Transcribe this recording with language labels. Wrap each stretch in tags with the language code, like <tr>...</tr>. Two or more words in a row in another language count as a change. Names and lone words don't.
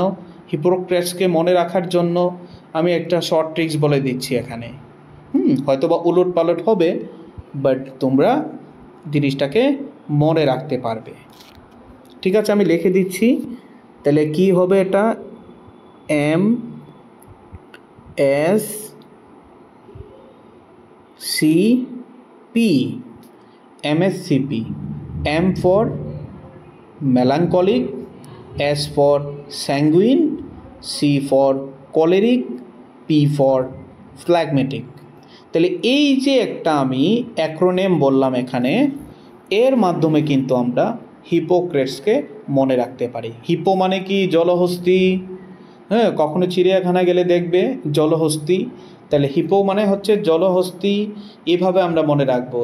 <bn>হিপোক্রেটসকে মনে রাখার জন্য আমি একটা</bn> <en>short tricks</en> <bn>বলে দিচ্ছি এখানে। হয়তো বা উলট পালট হবে, বাট তোমরা জিনিসটাকে মনে রাখতে পারবে। ঠিক আছে, আমি লিখে দিচ্ছি। তাহলে কি হবে এটা?</bn> <en>MSCP, MSCP, M for melancholic, S for sanguine, C for choleric, P for phlegmatic।</en> <bn>তাহলে এই যে একটা আমি অ্যাক্রোনেম বললাম এখানে, এর মাধ্যমে কিন্তু আমরা হিপোক্রেটসকে মনে রাখতে পারি। হিপো মানে কি? জলহস্তি। হ্যাঁ, কখনো চিড়িয়াখানা গেলে দেখবে জলহস্তি। তাহলে হিপো মানে হচ্ছে জলহস্তি। এভাবে আমরা মনে রাখবো।</bn>